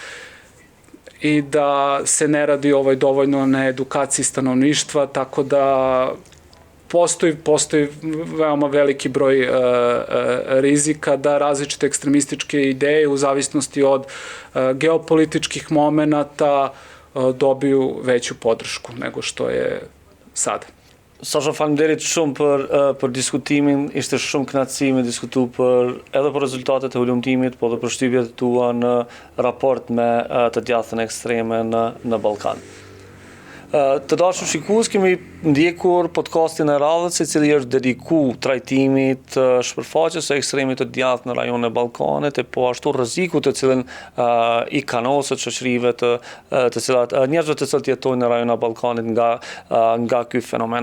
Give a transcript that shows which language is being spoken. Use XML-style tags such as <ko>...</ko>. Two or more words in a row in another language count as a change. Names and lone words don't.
<sr>i da se ne radi dovoljno na edukaciji stanovništva, tako da postoji veoma veliki broj rizika da različite ekstremističke ideje u zavisnosti od geopolitičkih momenata dobiju veću podršku nego što je sada.</sr> <sq>Sasha, faleminderit shumë për diskutimin, ishte shumë kënaqësi me diskutu edhe për rezultatet e hulumtimit, po edhe për shtypjet tua në raport me të djathtën ekstreme në Ballkan. Të dashur shikues, kemi ndjekur podcastin e radhës, i cili është dediku trajtimit shpërfaqjes së ekstremit të djathtë në rajonin e Ballkanit e po ashtu rrezikut të cilën i kanoset shoqërive të cilat njerëzve të cilët jetojnë në rajonin e Ballkanit nga ky fenomen.</sq>